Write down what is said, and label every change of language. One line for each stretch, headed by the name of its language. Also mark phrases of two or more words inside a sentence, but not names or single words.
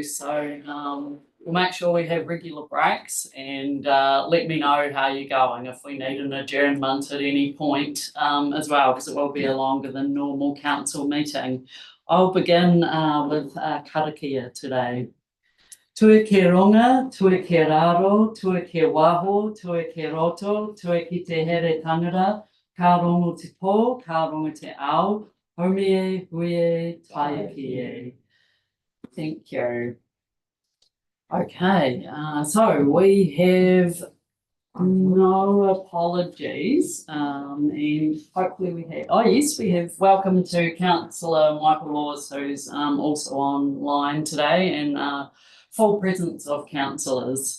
English: So we'll make sure we have regular breaks and let me know how you're going if we need an adjournment at any point as well, because it will be a longer than normal council meeting. I'll begin with karakia today.
Māori: Tue ke ronga, tue ke raro, tue ke waho, tue ke roto, tue ki te here tangara, ka rongo te pō, ka rongo te ao, homie, huie, taia ki e.
English: Thank you. Okay, so we have no apologies, and hopefully we have, oh yes, we have welcome to Councillor Michael Laws, who's also online today, and full presence of councillors.